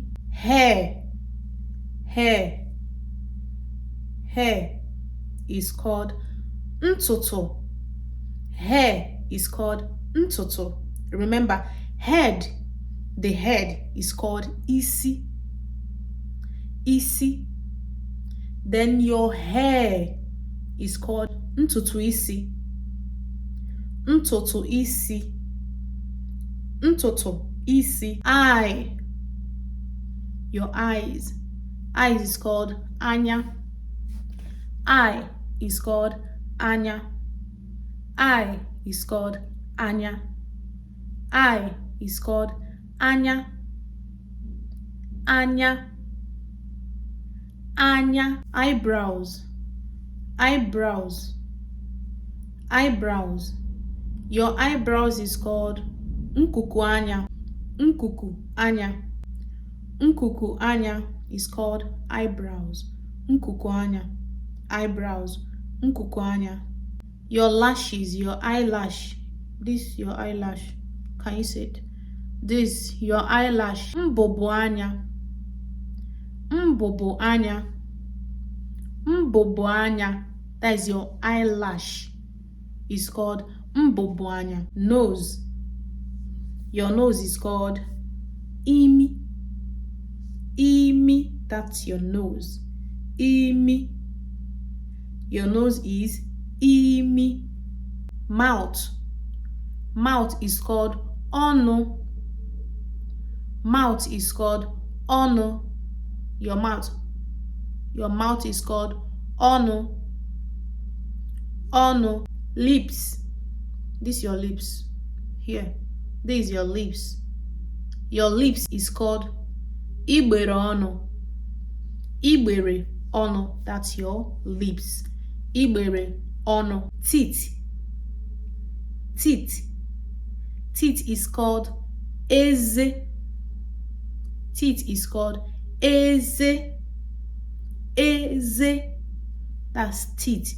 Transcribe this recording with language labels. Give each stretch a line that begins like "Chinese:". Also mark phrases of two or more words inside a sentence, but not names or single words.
English: Hair. Hair. Hair is called ntutu. Hair is called ntutu. Remember, head, the head is called isi. Isi. Then your hair is called
Igbo: ntutu isi. Ntutu isi. Ntutu isi.
English: Eye. Your eyes. Eyes is called anya. Eye is called anya. Eye is called anya. Eye is called anya.
Igbo: Anya. Anya.
English: Eyebrows. Eyebrows. Eyebrows. Your eyebrows is called
Igbo: nkuku anya. Nkuku anya. Nkuku anya
English: is called eyebrows.
Igbo: Nkuku anya. Eyebrows. Nkuku anya.
English: Your lashes, your eyelash. This your eyelash. Can you say it? This your eyelash.
Igbo: Mbobo anya. Mbobo anya. Mbobo anya.
English: That is your eyelash. It's called
Igbo: mbobo anya.
English: Nose. Your nose is called imi. Imi. That's your nose. Imi. Your nose is imi. Mouth. Mouth is called ono. Mouth is called ono. Your mouth. Your mouth is called ono. Ono. Lips. This is your lips. Here. This is your lips. Your lips is called
Igbo: igbere ono. Igbere ono.
English: That's your lips.
Igbo: Igbere ono.
English: Teeth. Teeth. Teeth is called eze. Teeth is called eze. Eze. That's teeth.